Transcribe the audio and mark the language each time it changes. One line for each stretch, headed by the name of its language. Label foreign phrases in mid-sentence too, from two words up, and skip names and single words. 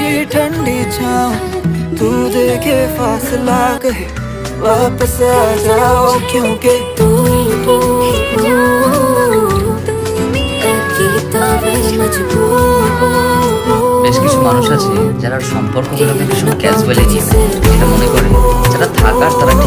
Hindi: ठंडी छाँव तू देखे फासला कहे वापस आ जाओ क्योंकि तू
Bangla: বেশ কিছু মানুষ আছে যারা সম্পর্কগুলোকে ভীষণ ক্যাজুয়ালি নিয়ে নেয়, এটা মনে করে যারা থাকার